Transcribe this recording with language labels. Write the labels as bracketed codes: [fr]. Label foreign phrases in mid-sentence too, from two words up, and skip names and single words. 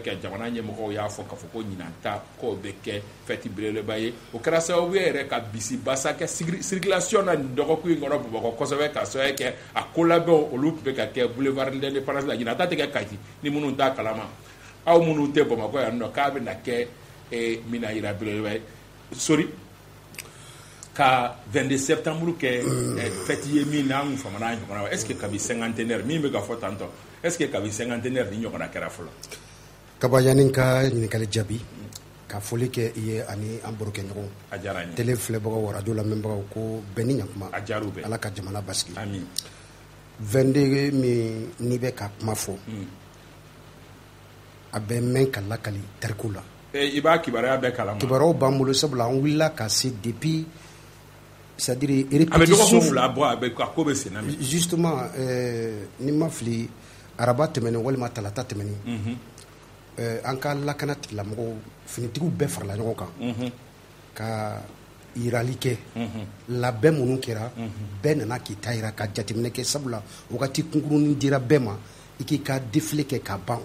[bm] kɛ jamana ɲɛmɔgɔw y'a fɔ k'a fɔ ko ɲinanta k'o bɛ kɛ fɛti belebeleba ye o kɛra sababu ye yɛrɛ ka bisibasa kɛ circulation na nin dɔgɔkun in kɔnɔ Bamakɔ kosɛbɛ ka sɔrɔ kɛ a ko labɛnw olu tun bɛ ka kɛ boulevard de l'Indépendance la ɲinanta tɛ kɛ Kati ni minnu t'a kalama aw minnu tɛ Bamakɔ yan nɔ k'a bɛ na kɛ mina yira belebeleba ye Sori ka 22 septembre kɛ fête ye min na an famana ɲɔgɔn [fr] est ce que [bm] kabi cinquantenaire min bɛ ka fɔ tantɔ [fr] est ce que [bm] kabi cinquantenaire ni ɲɔgɔn kɛra fɔlɔ kaba yanni ka ɲininkali jaabi ka foli kɛ i ye ani an barokɛ ɲɔgɔn a diyara n ye télé filɛbagaw radio lamɛnbagaw ko bɛɛ ni ɲakuma a diyar'u bɛɛ ala ka jamana basigi amin 22 min n'i bɛ ka kuma fɔ a bɛ mɛn ka lakali tariku la i b'a kibaruya bɛɛ kalama kibaruyaw b'an bolo sabula an wulila ka se [fr] depuis c'est-à-dire [bm] répétition fila bɔ a bɛ a ko bɛ sen na justement ni ma fili araba tɛmɛnen walima talata tɛmɛnen an ka lakana tigilamɔgɔw finitigiw bɛɛ farala ɲɔgɔn kan ka yirali kɛ labɛn minnu kɛra bɛɛ nana k'i ta yira ka jateminɛ kɛ sabula wagati kunkurunin dira bɛɛ ma i k'i ka défilé kɛ ka ban